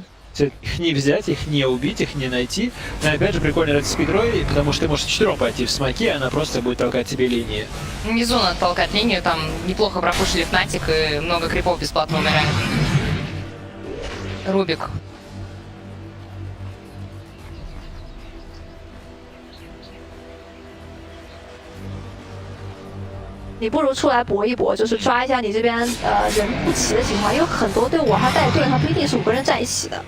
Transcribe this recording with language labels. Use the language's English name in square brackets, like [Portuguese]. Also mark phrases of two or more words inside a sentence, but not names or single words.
[Russian] Их не взять, их не убить, их не найти. Но опять же прикольно играть с Спектрой, потому что ты можешь четвером пойти в смоке, она просто будет толкать тебе линии. Внизу надо толкать линию, там неплохо пропушили Fnatic и много крипов бесплатно умирает. Рубик. [Chinese] 你不如出来搏一搏，就是抓一下你这边人不齐的情况，因为很多队伍他带队，他不一定是5个人在一起的。